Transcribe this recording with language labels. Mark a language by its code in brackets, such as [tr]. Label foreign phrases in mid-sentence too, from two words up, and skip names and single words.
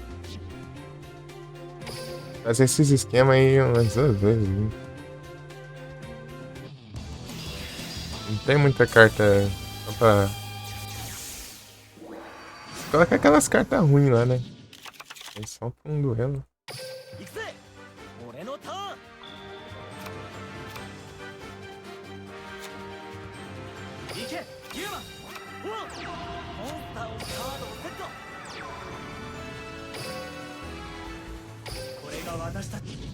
[pt] Fazer esses esquemas aí umas duas vezes, né? Não tem muita carta só pra... Coloca aquelas cartas ruins lá, né? É só pra um duelo. [ja] 行くぜ俺のターン行けユーマモンスターをカードをセットこれが私たち